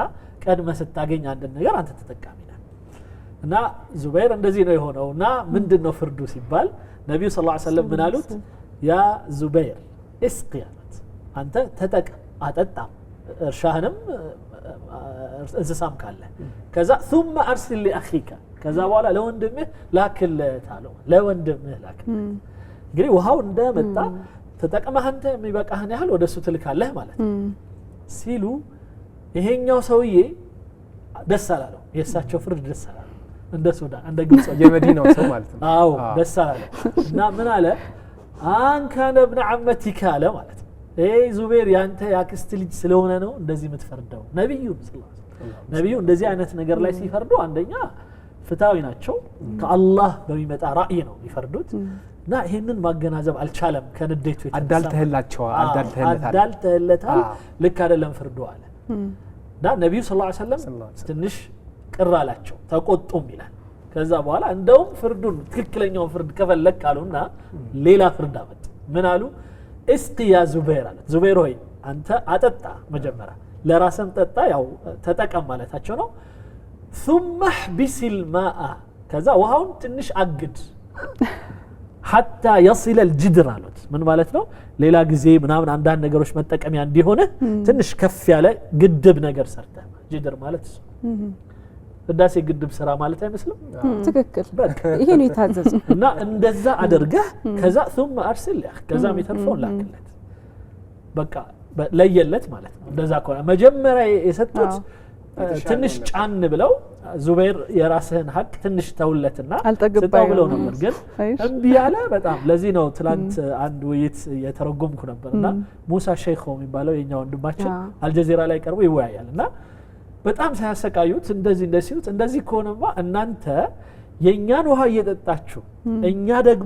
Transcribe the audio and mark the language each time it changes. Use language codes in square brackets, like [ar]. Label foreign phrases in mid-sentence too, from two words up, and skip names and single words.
[am] ቀድመ ስታገኝ አንድ ነገር አንተ ተጠቃሚ ነህ እና ዙበይር እንደዚህ ነው የሆነውና ምንድነው ፍርዱ ሲባል ነብዩ [ar] صلى الله عليه وسلم [am] ምን አሉት ያ ዙበይር እስቂያት አንተ ተጠቀም አጠጣ እርሻህንም እንስሳም ካለ ከዛ [ar] ثم ارسل لاخيك [am] ከዛ በኋላ ለወንድምህ ላክለት አለው ለወንድምህ ላክለት እንግዲህ ውሃው እንደመጣ ተጠቅመህ አንተ የሚበቃህን ያህል ወደሱ ትልካለህ ማለት ሲሉ ይሄኛው ሰውዬ ደስ አላለው የእሳቸው ፍርድ ደስ አላለው እንደ ሱዳን እንደ ግብጽ የመዲናው ሰው ማለት ነው አዎ ደስ አላለው እና ምን አለ [ar] أن كان ابن عمتك [am] አለ ማለት ዙበይር ያንተ ያክስት ልጅ ስለሆነ ነው እንደዚህ የምትፈርደው ነብዩ [ar] صلى الله عليه وسلم [am] ነብዩ እንደዚህ አይነት ነገር ላይ ሲፈርዱ አንደኛ ፍታዊ ናቸው ከአላህ በሚመጣ ራእይ ነው ይፈርዱት እና ይሄንን ማገናዘብ አልቻለም ከንዴቱ አዳልተህለታል ልክ አይደለም ፍርዱ አለ እና ነብዩ [ar] صلى الله عليه وسلم [am] ትንሽ ቅር አላቸው ተቆጡም ይላል ከዛ በኋላ እንደውም ፍርዱን ትክክለኛው ፍርድ ከፈለክ አሉና ሌላ ፍርድ አመጡ ምን አሉ [ar] اسق يا زبير [am] አለ ዙበይር ሆይ አንተ አጠጣ መጀመሪያ ለራስም ጠጣ ያው ተጠቀም ማለታቸው ነው [ar] ثم احبس الماء [am] ከዛ ውሃውን ትንሽ አግድ [ar] حتى يصل الجدر [am] አሉት ምን ማለት ነው ሌላ ጊዜ ምናምን አንዳንድ ነገሮች መጠቀሚያ እንዲሆነ ትንሽ ከፍ ያለ ግድብ ነገር ሰርተ ጅድር ማለት ህዳሴ ግድብ ስራ ማለት አይመስልም ትክክል ይሄ ነው የታዘዘው እና እንደዛ አድርገህ ከዛ [ar] ثم ارسل [am] ከዛ የሚተርፈው ላክለት በቃ ለየለት ማለት ነው እንደዛ ከሆነ መጀመሪያ የሰጡት ትንሽ ጫን ብለው ዙበይር የራስህን ሀቅ ትንሽ ተውለትና ስጣው ብለው ነበር ግን እንቢ ያለ በጣም ለዚህ ነው ትላንት አንድ ውይይት የተረጎምኩ ነበርና ሙሳ ሼኹ የሚባለው የኛ ወንድማችን አልጀዚራ ላይ ቀርቦ ይወያያልና በጣም ሳያሰቃዩት እንደዚህ ከሆነማ እናንተ የኛን ውሃ እየጠጣችሁ እኛ ደግሞ